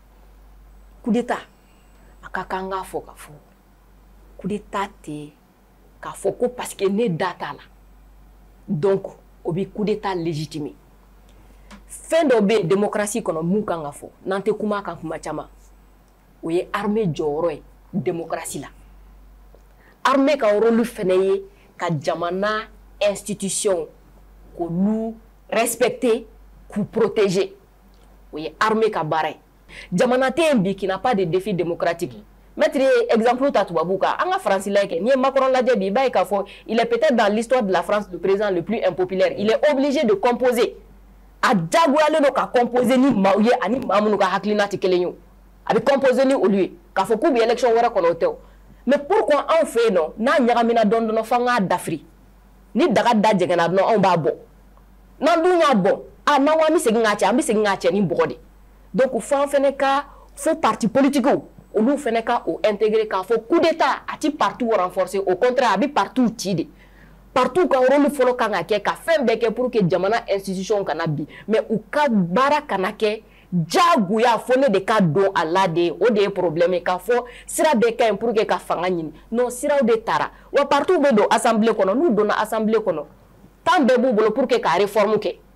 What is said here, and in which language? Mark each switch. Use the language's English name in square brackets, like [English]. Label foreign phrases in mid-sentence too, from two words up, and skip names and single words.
[Bambara] a ka kan k'a fɔ ka fɔ [French] coup d'état [Bambara] tɛ k'a fɔ ko [French] parce que [Bambara] ne da t'a la donc o bɛ [French] coup d'état légitimer [Bambara] fɛn dɔ bɛ yen démocratie kɔnɔ mun kan ka fɔ n'an tɛ kuma kan kuma caman o ye armée jɔyɔrɔ ye démocratie la armée ka rôle fɛnɛ ye ka jamana institution k'olu respecter k'u protéger o ye armée ka baara ye jamana tɛ yen bi [French] qui n'a pas de défi démocratique maître [Bambara] exemple ta tubabu kan an ka faransi lajɛ kɛ n'i ye Macron lajɛ bi i b'a ye k'a fɔ [French] il est peut-être dans l'histoire de la France le président le plus impopulaire il est obligé de composer [Bambara] a diyagoyalen don ka composer ni maaw ye ani maa minnu ka hakilina tɛ kelen ye o a bɛ composer ni olu ye k'a fɔ k'u bɛ élection wɛrɛ kɔnɔ o tɛ o [French] mais pourquoi [Bambara] anw fɛ yen nɔ n'a ɲagamina dɔɔnin dɔɔnin f'an k'a dafiri ni daga da jɛngɛnna dɔrɔn anw b'a bɔ n'an dun y'a bɔ n'an ko an bɛ segin k'a cɛ an bɛ segin k'a cɛ ni bɔgɔ de donc f'an fɛnɛ ka fo [French] parti politique [Bambara] olu fɛnɛ ka o intégrer k'a fɔ [French] coup d'état [Bambara] a ti partout renforcer [French] au contraire [Bambara] a bɛ partout ci de partout ka rôle fɔlɔ kan ka kɛ ka fɛn bɛɛ kɛ [French] pour que [Bambara] jamana institution kana bi mais u ka baara kana kɛ jagoya fo ne de ka don a la de o de ye problème ye k'a fɔ sira bɛɛ ka ɲi [French] pour que [Bambara] ka fanga ɲini non siraw de taara wa partout bɛ don assemblée kɔnɔ n'u donna assemblée kɔnɔ temps bɛɛ b'u bolo [French] pour que [Bambara] ka réforme kɛ